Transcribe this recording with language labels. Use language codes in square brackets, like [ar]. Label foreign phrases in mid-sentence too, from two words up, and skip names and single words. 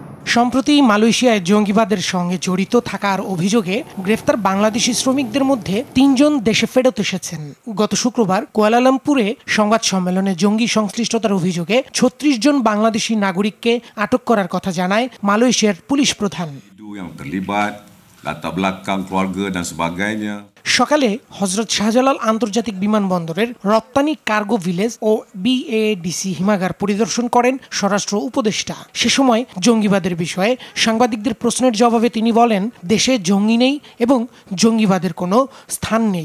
[bn] সম্প্রতি মালয়েশিয়ায় জঙ্গিবাদের সঙ্গে জড়িত থাকার অভিযোগে গ্রেফতার বাংলাদেশি শ্রমিকদের মধ্যে 3 জন দেশে ফেরত এসেছেন। গত শুক্রবার কুয়ালালামপুরে সংবাদ সম্মেলনে জঙ্গি সংশ্লিষ্টতার অভিযোগে 36 জন বাংলাদেশি নাগরিককে আটক করার কথা জানায় মালয়েশিয়ার পুলিশ প্রধান। [ms] yang terlibat, latar belakang keluarga dan sebagainya. [bn] সকালে হযরত শাহজালাল আন্তর্জাতিক বিমানবন্দরের রপ্তানি কার্গো ভিলেজ ও বিএডিসি হিমাগার পরিদর্শন করেন স্বরাষ্ট্র উপদেষ্টা। সে সময় জঙ্গিবাদের বিষয়ে সাংবাদিকদের প্রশ্নের জবাবে তিনি বলেন, দেশে জঙ্গি নেই এবং জঙ্গিবাদের কোনো স্থান নেই।